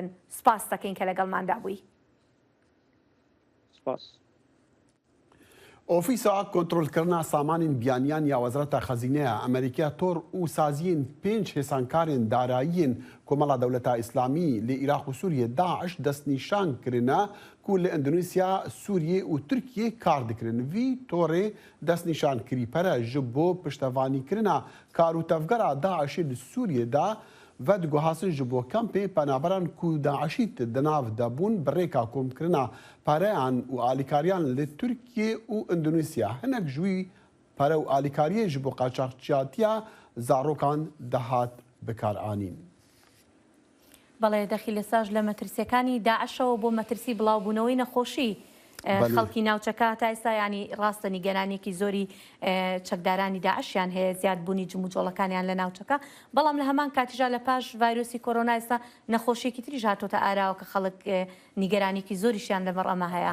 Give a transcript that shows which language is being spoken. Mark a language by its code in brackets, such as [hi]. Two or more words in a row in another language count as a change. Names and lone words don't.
[ckb] سپاس دەکەین کە لەگەڵماندا بووی. سپاس. [ku] ئۆفیسا کۆنتڕۆلکردنا سامانین بیانیان یا وەزارەتە خەزینەیە ئەمریکا تۆر و سازیین 5 هێسانکارên داراییên کۆمەڵا دەوڵەتە ئیسلامی لە عێراق و سووریە داعش دەستنیشان کرنا ku li Endonêsya, Sûriyê û Tirkiyê kar dikirin. Vî torê destnîşan kirîpere ji bo piştevanîkirina kar û tevgera Daişê li Sûriyê de ve diguhasin ji bo kempê penaberan ku Daişî di nav de bûn bi rêka komkirina pereyan û alîkariyan li Tirkiye û Endonêsya. Hinek ji wî pere û alîkariyê ji bo qaçaxçiyatiya zarokan dihat bikaranîn. [ckb] بەڵێ دەخی لەساژ لە مەترسیەکانی داعشەوە بۆ مەترسی بڵاوبوونەوەی نەخۆشی خەڵکی ناوچەکە تا ئێستا ینی ڕاستە نیگەرانێکی زۆری چەکدارانی داعشیان هەیە زیادبوونی جموجۆڵەکانیان لە ناوچەکە بەڵام لە هەمان کاتیژا لە پاش ڤایرۆسی کۆرۆنا ئێستا نەخۆشیێکی تریش هاتۆتە ئاراوە کە خەڵک نیگەرانێکی زۆریشیان لەبەر ئەمە هەیە